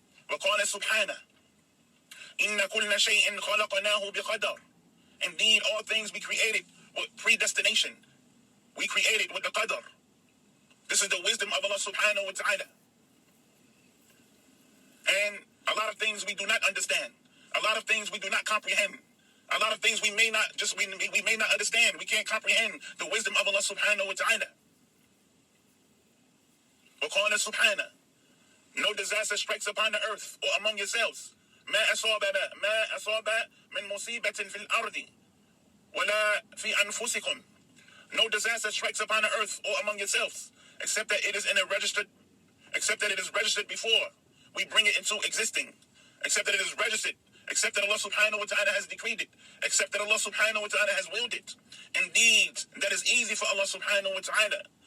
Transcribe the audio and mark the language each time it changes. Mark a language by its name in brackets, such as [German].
[Arabic] وقال سبحانه إن كل شيء خلقناه بقدر. [English] Indeed, all things we created with predestination. We created with the qadr. This is the wisdom of Allah subhanahu wa ta'ala. And a lot of things we do not understand. A lot of things we do not comprehend. A lot of things we may not we may not understand. We can't comprehend the wisdom of Allah subhanahu wa ta'ala. [Arabic] وقال سبحانه, [English] no disaster strikes upon the earth or among yourselves. [Arabic] ما أصاب من مصيبة في الأرض ولا في أنفسكم. [English] No disaster strikes upon the earth or among yourselves, except that it is registered before we bring it into existing, except that it is registered, except that Allah subhanahu wa ta'ala has decreed it, except that Allah subhanahu wa ta'ala has willed it. Indeed, that is easy for Allah subhanahu wa ta'ala.